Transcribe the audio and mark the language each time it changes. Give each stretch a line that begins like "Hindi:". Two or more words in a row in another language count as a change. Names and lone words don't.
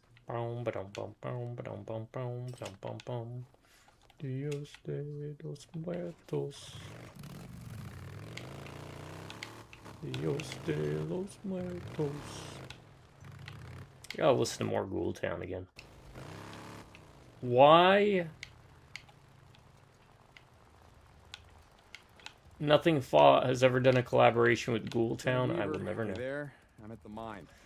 Spanish: bum, ba-dum, bum, bum, ba-dum, bum, bum, ba-dum, bum, bum. Dios de los muertos. Dios de los muertos.
English: Gotta listen to more Ghoul Town again. Why? Nothing Fought has ever done a collaboration with Ghoul Town. I will never know. You there? I'm at the mine.